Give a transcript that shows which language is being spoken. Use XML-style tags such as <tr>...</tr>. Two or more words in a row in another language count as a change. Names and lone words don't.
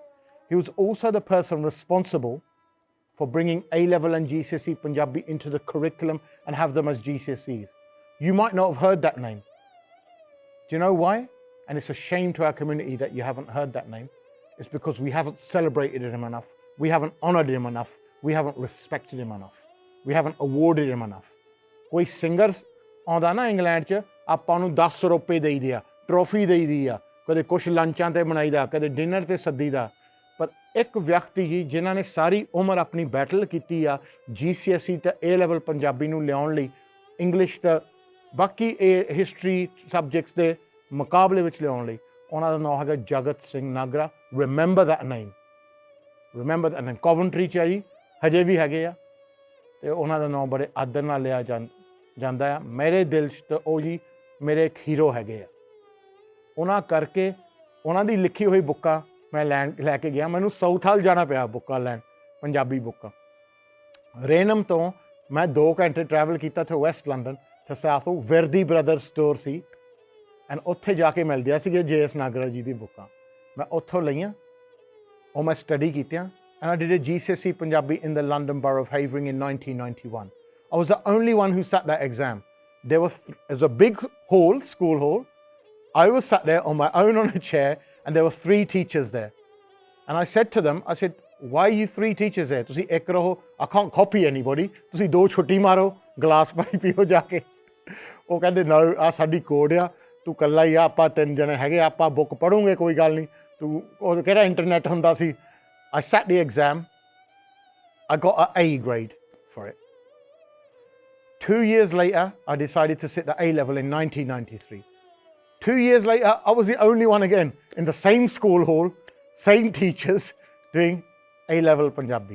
<en>He was also the person responsible for bringing A-level and GCSE Punjabi into the curriculum and have them as GCSEs. You might not have heard that name. Do you know why? And it's a shame to our community that you haven't heard that name. It's because we haven't celebrated him enough. We haven't honored him enough. We haven't respected him enough. We haven't awarded him enough.</en> <pa>ਕੋਈ ਸਿੰਗਰਜ਼ ਆਉਂਦਾ ਨਾ ਇੰਗਲੈਂਡ 'ਚ ਆਪਾਂ ਨੂੰ 10 ਰੁਪਏ ਦੇਈ ਦਿਆ, ਟਰਾਫੀ ਦੇਈ ਦਿਆ, ਕਦੇ ਕੁਝ ਲੰਚਾਂ ਤੇ ਬਣਾਈਦਾ, ਕਦੇ ਡਿਨਰ ਤੇ ਸੱਦੀਦਾ, ਪਰ ਇੱਕ ਵਿਅਕਤੀ ਜੀ ਜਿਨ੍ਹਾਂ ਨੇ ਸਾਰੀ ਉਮਰ ਆਪਣੀ ਬੈਟਲ ਕੀਤੀ ਆ GCSE ਤੇ A-level ਪੰਜਾਬੀ ਨੂੰ ਲਿਆਉਣ ਲਈ, ਇੰਗਲਿਸ਼ ਤੇ ਬਾਕੀ</pa> <en>history subjects</en> <pa>ਦੇ ਮੁਕਾਬਲੇ ਵਿੱਚ ਲਿਆਉਣ ਲਈ, ਉਨ੍ਹਾਂ ਦਾ ਨਾਮ ਹੈਗਾ ਜਗਤ ਸਿੰਘ ਨਾਗਰਾ.</pa> <en>Remember that name. Remember that name.</en> <pa>ਕੌਵੈਂਟਰੀ 'ਚ ਜੀ ਹਜੇ ਭੀ ਹੈਗੇ ਆ ਤੇ ਉਨ੍ਹਾਂ ਦਾ ਨਾਮ ਬੜੇ ਆਦਰ ਨਾਲ ਲਿਆ ਜਾਂਦਾ ਆ. ਮੇਰੇ ਦਿਲ 'ਚ ਤਾਂ ਉਹ ਜੀ ਮੇਰੇ ਇੱਕ ਹੀਰੋ ਹੈਗੇ ਆ. ਉਹਨਾਂ ਕਰਕੇ ਉਹਨਾਂ ਦੀ ਲਿਖੀ ਹੋਈ ਬੁੱਕਾਂ ਮੈਂ ਲੈ ਕੇ ਗਿਆ. ਮੈਨੂੰ ਸਾਊਥ ਹਾਲ ਜਾਣਾ ਪਿਆ ਬੁੱਕਾਂ ਲੈਣ, ਪੰਜਾਬੀ ਬੁੱਕਾਂ. ਰੇਨਮ ਤੋਂ ਮੈਂ 2 ਘੰਟੇ ਟਰੈਵਲ ਕੀਤਾ ਤੇ ਵੈਸਟ ਲੰਡਨ ਤੇ ਸਾਥੋਂ ਵਿਰਦੀ ਬ੍ਰਦਰ ਸਟੋਰ ਸੀ ਐਂਡ ਉੱਥੇ ਜਾ ਕੇ ਮਿਲਦਿਆ ਸੀਗੇ JS ਨਾਗਰਾ ਜੀ ਦੀ ਬੁੱਕਾਂ. ਮੈਂ ਉੱਥੋਂ ਲਈਆਂ, ਉਹ ਮੈਂ ਸਟੱਡੀ ਕੀਤੀਆਂ.</pa> <en>And I did a GCSE Punjabi in the London Borough of Havering in 1991. I was the only one who sat that exam. There was a big hall, school hall. I was sat there on my own on a chair and there were 3 teachers there. And I said to them, I said, why are you 3 teachers there?</en> <pa>ਤੁਸੀਂ ਇੱਕ ਰਹੋ,</pa> <en>I can't copy anybody.</en> <pa>ਤੁਸੀਂ 2 ਛੁੱਟੀ ਮਾਰੋ, ਗਲਾਸ ਪਾਣੀ ਪੀਓ ਜਾ ਕੇ. ਉਹ ਕਹਿੰਦੇ ਨਾ ਆ ਸਾਡੀ ਕੋਡ ਆ, ਤੂੰ ਇਕੱਲਾ ਹੀ ਆ, ਆਪਾਂ 3 ਜਣੇ ਹੈਗੇ, ਆਪਾਂ ਬੁੱਕ ਪੜ੍ਹੋਗੇ, ਕੋਈ ਗੱਲ ਨਹੀਂ, ਤੂੰ ਉਹ ਕਿਹੜਾ ਇੰਟਰਨੈਟ ਹੁੰਦਾ ਸੀ.</pa> <en>I sat the exam. I got an A grade for it. 2 years later, I decided to sit the A-level in 1993. 2 years later, I was the only one again in the same school hall, same teachers, doing A-level Punjabi.</en>